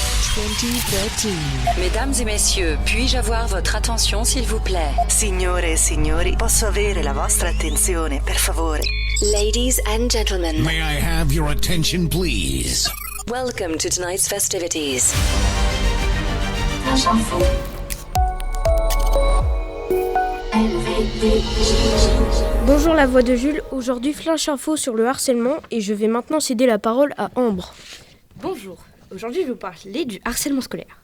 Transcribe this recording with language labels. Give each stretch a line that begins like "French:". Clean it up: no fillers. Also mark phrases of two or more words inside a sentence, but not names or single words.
French: 2013. Mesdames et messieurs, puis-je avoir votre attention s'il vous plaît?
Italian: Signore e signori, posso avere la vostra attenzione, per favore?
English: Ladies and gentlemen, May I have your attention, please? welcome to tonight's festivities.
French: Bonjour la voix de Jules, aujourd'hui Flash Info sur le harcèlement et je vais maintenant céder la parole à Ambre. Bonjour, aujourd'hui je vais vous parler du harcèlement scolaire.